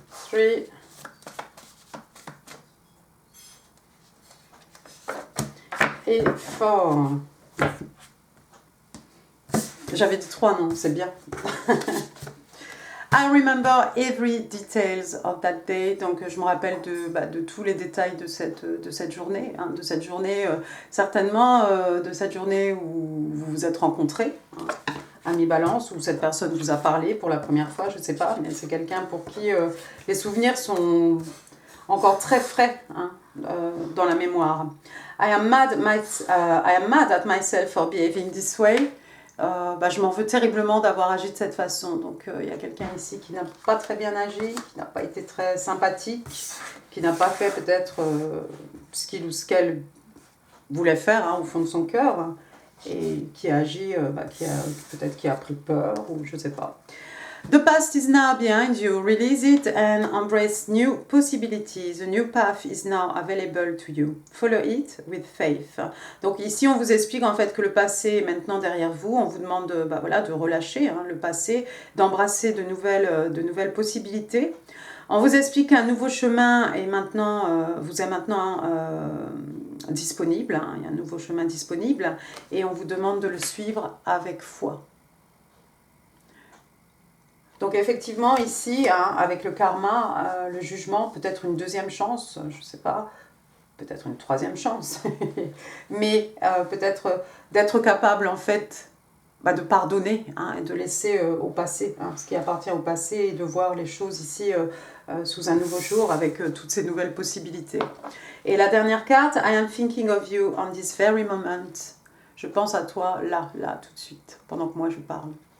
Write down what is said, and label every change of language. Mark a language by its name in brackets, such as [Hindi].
[French] 3. Et 4. J'avais dit 3, non, c'est bien. [English] I remember every details of that day. [French] Donc, je me rappelle de tous les détails de cette journée. Hein, de cette journée, certainement, de cette journée où vous vous êtes rencontrés, hein, ami Balance, où cette personne vous a parlé pour la première fois, je ne sais pas, mais c'est quelqu'un pour qui les souvenirs sont encore très frais, hein, dans la mémoire. [English] I am mad at myself for behaving this way. [French] Je m'en veux terriblement d'avoir agi de cette façon. Donc il y a quelqu'un ici qui n'a pas très bien agi, qui n'a pas été très sympathique, qui n'a pas fait peut-être ce qu'il ou ce qu'elle voulait faire, hein, au fond de son cœur, et qui a agi, peut-être qui a pris peur, ou je ne sais pas. [English] The past is now behind you. Release it and embrace new possibilities. A new path is now available to you. Follow it with faith. [French] Donc ici, on vous explique en fait que le passé est maintenant derrière vous. On vous demande de relâcher le passé, d'embrasser de nouvelles possibilités. On vous explique qu'un nouveau chemin est maintenant, vous est maintenant disponible. Il y a un nouveau chemin disponible et on vous demande de le suivre avec foi. Donc effectivement ici, avec le karma, le jugement, peut-être une deuxième chance, je ne sais pas, peut-être une troisième chance, mais peut-être d'être capable en fait de pardonner et de laisser au passé ce qui appartient au passé et de voir les choses ici sous un nouveau jour avec toutes ces nouvelles possibilités. Et la dernière carte, [English] I am thinking of you on this very moment. [French] Je pense à toi là, tout de suite, pendant que moi je parle.